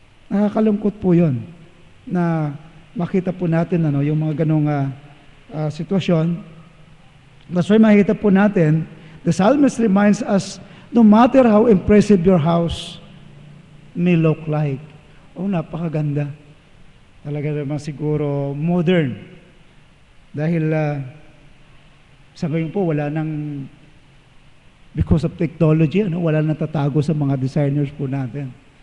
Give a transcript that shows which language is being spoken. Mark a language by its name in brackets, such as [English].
[Filipino] Nakakalungkot po yun na makita po natin yung mga ganong sitwasyon. [English] That's why [Filipino] makita po natin, [English] the psalmist reminds us, no matter how impressive your house may look like. [Filipino] Napakaganda. Talaga naman siguro modern. Dahil sa ngayon po, wala nang [English] because of technology, [Filipino] wala nang tatago sa mga designers po natin.